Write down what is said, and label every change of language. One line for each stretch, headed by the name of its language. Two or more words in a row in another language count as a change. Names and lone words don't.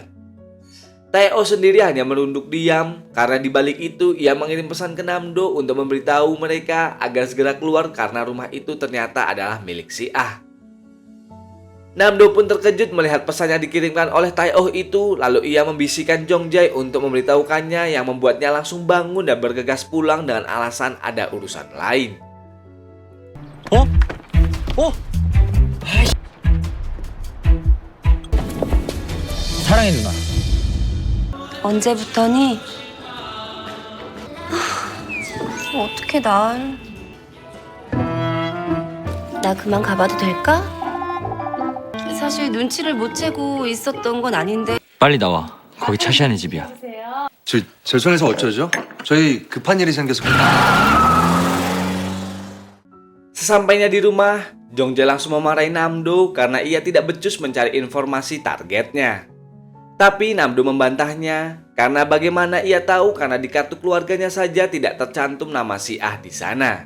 Indonesian: Tai-oh sendiri hanya menunduk diam karena di balik itu ia mengirim pesan ke Namdo untuk memberitahu mereka agar segera keluar karena rumah itu ternyata adalah milik si Ah. Namdo pun terkejut melihat pesan yang dikirimkan oleh Tai-oh itu, lalu ia membisikkan Jongjae untuk memberitahukannya yang membuatnya langsung bangun dan bergegas pulang dengan alasan ada urusan lain.
Korean: 사랑해 누나. 언제부터니? 어떻게 날... 나 그만 가봐도 될까? 사실 눈치를 못 채고 있었던 건 아닌데 빨리 나와. 거기 차시안의 집이야. 죄송해서 어쩌죠? 저희 급한 일이 생겨서.
Indonesian: Sesampainya di rumah, Jongjae langsung memarahi Namdo karena ia tidak becus mencari informasi targetnya. Tapi Namdo membantahnya karena bagaimana ia tahu karena di kartu keluarganya saja tidak tercantum nama si Ah di sana.